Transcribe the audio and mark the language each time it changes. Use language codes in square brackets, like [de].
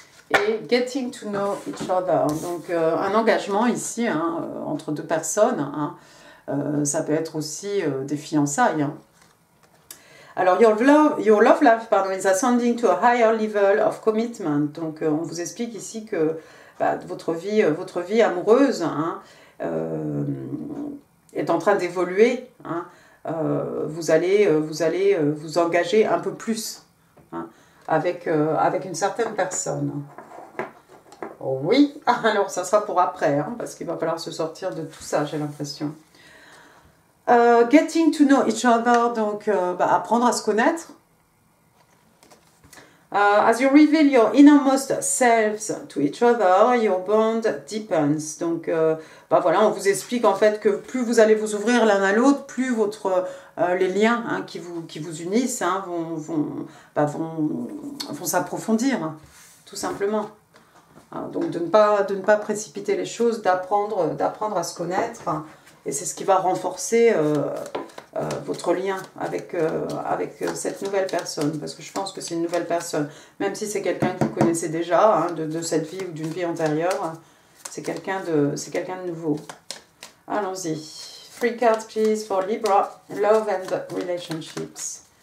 [en] Et getting to know each other. [fr] Donc, un engagement ici, hein, entre deux personnes. Hein. Ça peut être aussi des fiançailles. Hein. [en] Alors, your love life, pardon, is ascending to a higher level of commitment. [fr] Donc, on vous explique ici que votre vie amoureuse, hein, est en train d'évoluer. Hein. Vous allez vous engager un peu plus, hein, avec une certaine personne. Oh oui, alors ça sera pour après, hein, parce qu'il va falloir se sortir de tout ça, j'ai l'impression. [en] Getting to know each other, [fr] donc apprendre à se connaître. [en] As you reveal your innermost selves to each other, your bond deepens. [fr] Donc voilà, on vous explique en fait que plus vous allez vous ouvrir l'un à l'autre, plus les liens, hein, qui vous unissent, hein, vont s'approfondir, hein, tout simplement. Hein, donc de ne pas précipiter les choses, d'apprendre à se connaître. Hein. Et c'est ce qui va renforcer votre lien avec cette nouvelle personne. Parce que je pense que c'est une nouvelle personne. Même si c'est quelqu'un que vous connaissez déjà, hein, de cette vie ou d'une vie antérieure, c'est quelqu'un de nouveau. Allons-y. [en] 3 cards, please, for Libra. Love and Relationships.